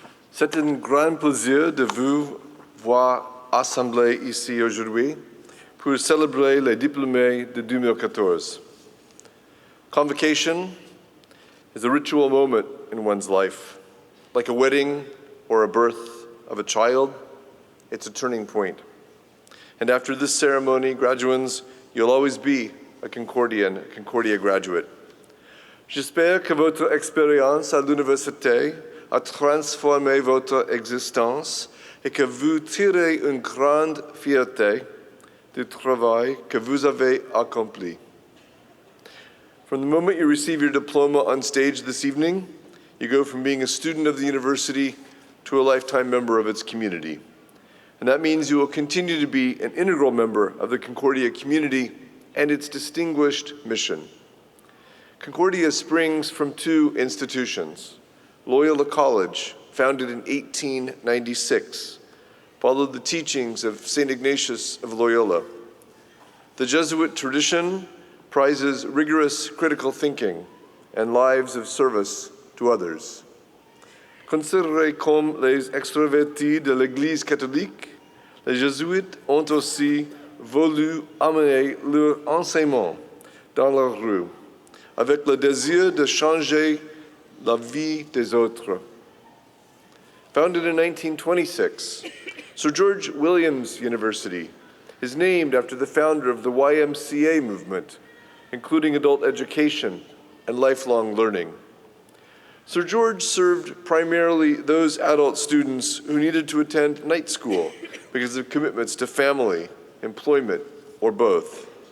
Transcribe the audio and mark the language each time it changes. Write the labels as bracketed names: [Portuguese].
[French] C'est un grand plaisir de vous voir assemblés ici aujourd'hui pour célébrer les diplômés de 2014. [English] Convocation is a ritual moment in one's life. Like a wedding or a birth of a child, it's a turning point. And after this ceremony, graduands, you'll always be a Concordian, a Concordia graduate. [French] J'espère que votre expérience à l'université à transformer votre existence et que vous tirez une grande fierté du travail que vous avez accompli. [English] From the moment you receive your diploma on stage this evening, you go from being a student of the university to a lifetime member of its community. And that means you will continue to be an integral member of the Concordia community and its distinguished mission. Concordia springs from two institutions. Loyola College, founded in 1896, followed the teachings of St. Ignatius of Loyola. The Jesuit tradition prizes rigorous critical thinking and lives of service to others. [French] Considérés comme les extravertis de l'Église catholique, les jésuites ont aussi voulu amener leur enseignement dans la rue, avec le désir de changer la vie des autres. [English] Founded in 1926, Sir George Williams University is named after the founder of the YMCA movement, including adult education and lifelong learning. Sir George served primarily those adult students who needed to attend night school because of commitments to family, employment, or both.